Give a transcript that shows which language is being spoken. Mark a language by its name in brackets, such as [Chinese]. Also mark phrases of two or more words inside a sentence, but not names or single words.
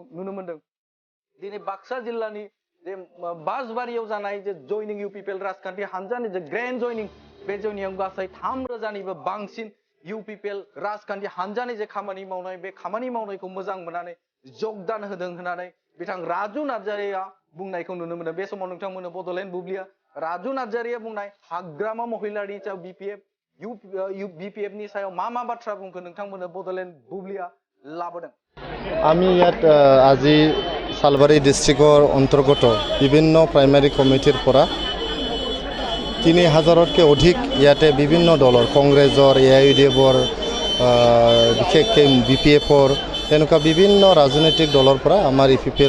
[Bodo] नुनो मोनदों दिनै बाक्सा जिल्लानि जे बासबारियाव जानाय जे जयनिं इउपिपिएल राजखान्थि हानजानि जे ग्रेन्ड जयनिं बे जयनिंआव गासै 3,000निबो बांसिन इउपिपिएल राजखान्थि हानजानि जे खामानि मावनाय बे खामानि मावनायखौ मोजां मोननानै जगदान होदों होननानै बिथां राजु नार्जारिया बुंनायखौ नुनो मोनो बे समाव नोंथांमोननो बड'लेण्ड बुब्लिया राजु नार्जारिया बुंनाय हाग्रामा महिलारिनि सायाव बिपिएफनि सायाव मा बाथ्रा बुंखो नोंथांमोननो बड'लेण्ड बुब्लिया लाबोदों [Assamese] আমি ইয়াত আজি সালবাৰী ডিষ্ট্ৰিক্টৰ অন্তৰ্গত বিভিন্ন প্ৰাইমাৰী কমিটিৰ পৰা 3,000তকৈ অধিক ইয়াতে বিভিন্ন দলৰ কংগ্ৰেছৰ এআইইউডিএফৰ বিশেষকৈ বিপিএফৰ তেনেকুৱা বিভিন্ন ৰাজনৈতিক দলৰ পৰা আমাৰ ইউপিপিএল